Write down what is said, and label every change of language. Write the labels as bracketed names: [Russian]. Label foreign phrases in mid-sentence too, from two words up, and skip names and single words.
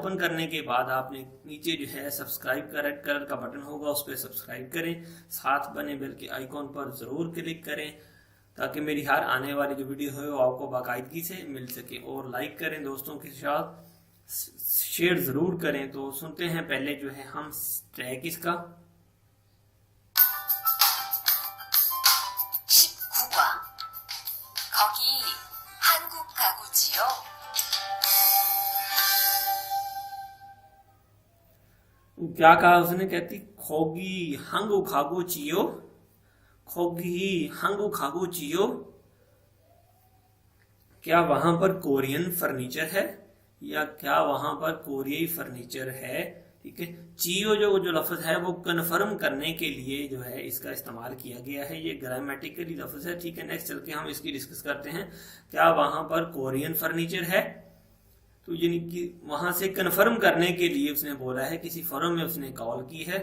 [Hindi] ओपन करने के बाद आपने नीचे जो है सब्सक्राइब का [English] red color [Hindi] का बटन होगा, उस पर सब्सक्राइब करें। साथ बने बेल के आइकॉन पर जरूर क्लिक करें ताकि मेरी हर आने वाली जो वीडियो है वो आपको बाकायदगी से मिल सके। और लाइक करें, दोस्तों के साथ शेयर जरूर करें। तो सुनते हैं पहले जो है हम ट्रैक इसका। [Korean] 19과 거기 한국 가구지요? [Hindi] क्या कहा उसने, कहती [Korean] 거기 한국 가구죠, 거기 한국 가구죠. [Hindi] क्या वहां पर [English] Korean furniture [Hindi] है या क्या वहां पर कोरियाई फर्नीचर है। ठीक है, चियो जो लफ्ज है वो कन्फर्म करने के लिए जो है इसका इस्तेमाल किया गया है। ये ग्रामेटिकली लफ्ज है। ठीक है, नेक्स्ट चल के हम इसकी डिस्कस करते हैं। क्या वहां पर [English] Korean furniture [Hindi] है, तो यानी कि वहां से कन्फर्म करने के लिए उसने बोला है, किसी फर्म में उसने कॉल की है।